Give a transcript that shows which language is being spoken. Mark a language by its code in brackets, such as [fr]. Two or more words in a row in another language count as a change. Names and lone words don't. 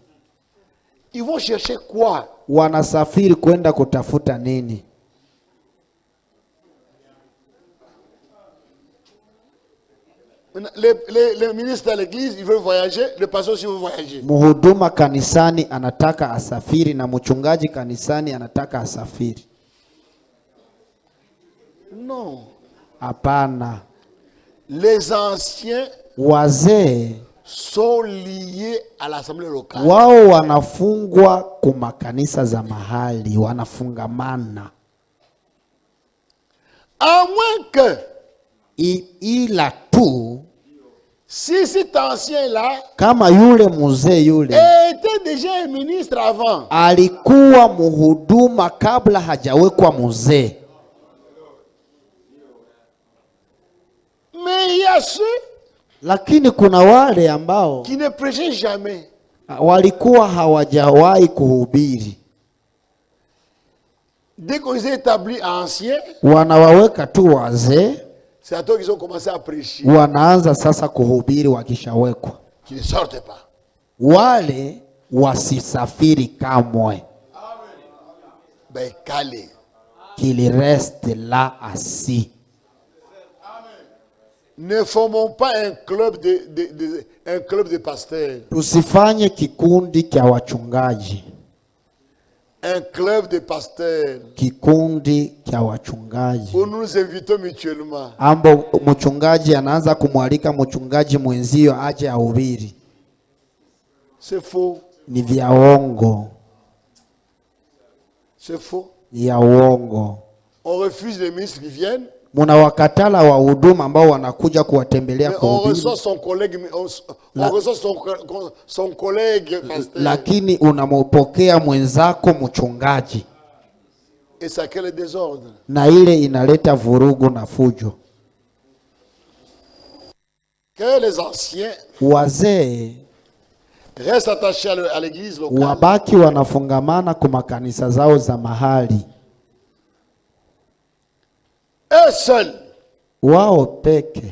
[fr] Ils vont chercher quoi? [sw] Wanasafiri kwenda kutafuta nini? [fr] Les ministres de l'église, ils veulent voyager, le pasteur aussi veut voyager. [sw] Mhuduma kanisani anataka asafiri na mchungaji kanisani anataka asafiri. [fr] Non. [sw] Hapana. [fr] Les anciens [sw] wazee [fr] sont liés à l'assemblée locale. [sw] Wao wanafungwa kwa makanisa za mahali, wanafungamana. [fr] À moins que [sw] ila tu [fr] si cet ancien là [sw] kama yule mzee yule [fr] était déjà un ministre avant, [sw] alikuwa mhuduma kabla hajawekwa mzee. [fr] Mais il y a ceux [sw] lakini kuna wale ambao [fr] qui ne prêchaient jamais, [sw] walikuwa hawajawahi kuhubiri. [fr] Dès qu'on s'est établi ancien, [sw] wanawaweka tu wazee, [fr] c'est à toi qu'ils ont commencé à prêcher. [sw] Wanaanza sasa kuhubiri wakishawekwa. [fr] Qui ne sortent pas. [sw] Wale wasisafiri kamwe. [fr] Ben calé. Qu'il reste là assis. Ne formons pas un club de pasteurs. [sw] Tusifanye kikundi cha wachungaji. [fr] Un club de pasteurs. [sw] Kikundi cha wachungaji. [fr] Où nous nous invitons mutuellement. [sw] Ambo mchungaji anaanza kumwalika mchungaji mwenzio aje ahubiri. [fr] C'est faux. [sw] Ni vya uongo. [fr] C'est faux. [sw] Ni ya uongo. [fr] On refuse les ministres qui viennent. [sw] Munawakatala wa huduma ambao wanakuja kuwatembelea kuhubiri. [fr] On reçoit son collègue pasteur. [sw] Lakini unampokea mwenzako mchungaji. [fr] Et ça crée le désordre. [sw] Na ile inaleta vurugu na fujo. [fr] Que les anciens [sw] wazee [fr] restent attachés à l'église locale. [sw] Wabaki wanafungamana kwa makanisa zao za mahali. [fr] Eux seuls [sw] wao peke